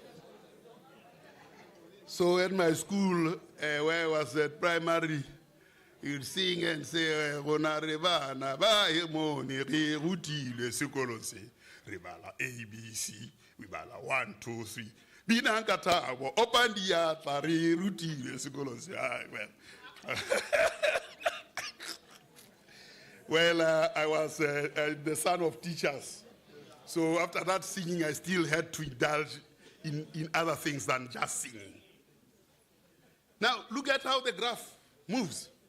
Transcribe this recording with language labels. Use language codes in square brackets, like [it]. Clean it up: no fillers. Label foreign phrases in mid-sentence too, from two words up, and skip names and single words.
[en] So at my school, where I was at primary, you'd sing and say, [tn] "Rona reba na ba e mo ni re ruti le sekolo se rebala ABC, we bala 1 2 3. Bina nkata bo opandia tla re ruti le sekolo se." [en] Well. Well, I was the son of teachers. So after that singing, I still had to indulge in other things than just singing. Now, look at how the graph moves.